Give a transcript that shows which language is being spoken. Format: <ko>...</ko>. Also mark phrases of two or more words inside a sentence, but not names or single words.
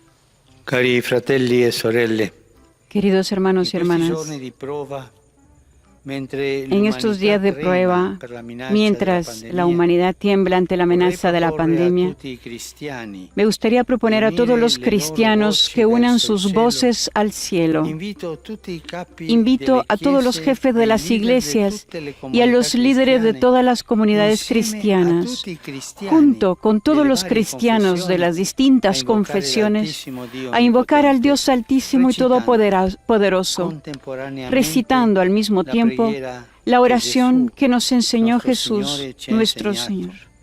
<it>Cari fratelli e sorelle,</it> <es>Queridos hermanos y</es> <it>in questi</it> <es>hermanas,</es> <it>giorni di prova</it> <es>En estos días de prueba, mientras la humanidad tiembla ante la amenaza de la pandemia, me gustaría proponer a todos los cristianos que unan sus voces al cielo. Invito a todos los jefes de las iglesias y a los líderes de todas las comunidades cristianas, junto con todos los cristianos de las distintas confesiones, a invocar al Dios Altísimo y Todopoderoso, recitando al mismo tiempo la oración que nos enseñó Jesús, nuestro Señor.</es>